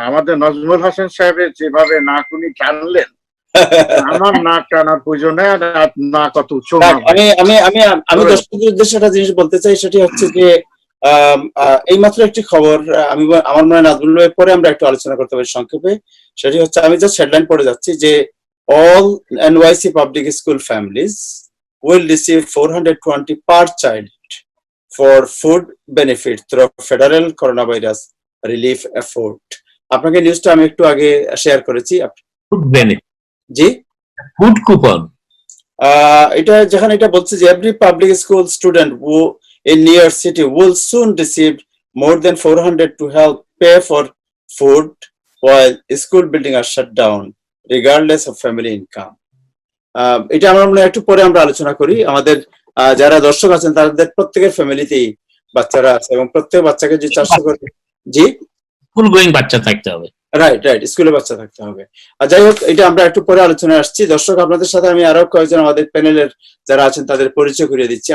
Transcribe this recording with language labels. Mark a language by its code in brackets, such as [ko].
[bn] আমাদের নজমুল হাসান সাহেবের যেভাবে নাক উনি টানলেন, আমার নাক টানার প্রয়োজন নেই। আর নাক অত উচ্চ না। আমি আমি আমি আমি দর্শকদের উদ্দেশ্যে একটা জিনিস বলতে চাই, সেটি হচ্ছে যে এই মাত্র একটি খবর আমি আমার মনে হয় নাজমুল ভাই পরে আমরা একটু আলোচনা করতে পারি সংক্ষেপে। [en] সেটি হচ্ছে, আমি জাস্ট হেডলাইন পড়ে যাচ্ছি যে all NYC public school families will receive $420 per child for food benefit through federal coronavirus relief effort. [bn] আপনাকে নিউজটা আমি একটু আগে শেয়ার করেছি। ফুড বেনিফিট, জি, ফুড কুপন। [en] এটা যেখানে এটা বলছে যে every public school student who in New York City will soon receive more than 400 to help pay for food while school building are shut down regardless of family income. [bn] এটা আমরা মনে হয় একটু পরে আমরা আলোচনা করি। আমাদের যারা দর্শক আছেন তাদের প্রত্যেকের ফ্যামিলিতেই বাচ্চারা আছে এবং প্রত্যেক বাচ্চাকে যে 400 করে, জি, স্কুল গোয়িং বাচ্চা থাকতে হবে। রাইট, স্কুলে বাচ্চা থাকতে হবে। আর যাই হোক, এটা আমরা একটু পরে আলোচনায় আসছি। দর্শক, আপনাদের সাথে আমি আরো কয়েকজন আমাদের প্যানেলের যারা আছেন তাদের পরিচয় করিয়ে দিচ্ছি।